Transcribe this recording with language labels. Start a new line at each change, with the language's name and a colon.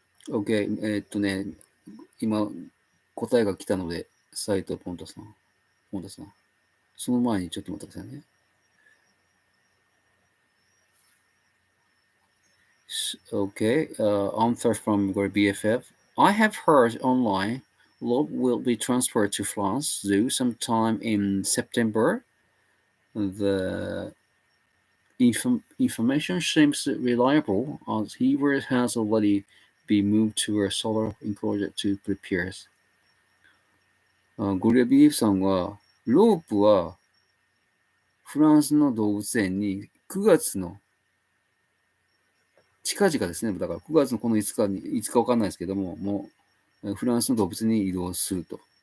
Japanese: OK、今答えが来たので、斉藤ポンタさん。その前にちょっと待ってくださいね。
English: Okay, answer from your BFF. I have heard online Lob will be transferred to France Zoo sometime in September. The information seems reliable as he has already been moved to a solar enclosure to prepare.
Japanese: ゴリラ BF さんは、ロープはフランスの動物園に9月の近々ですね。だから9月のこの5日に、いつかわかんないですけども、もうフランスの動物に移動すると。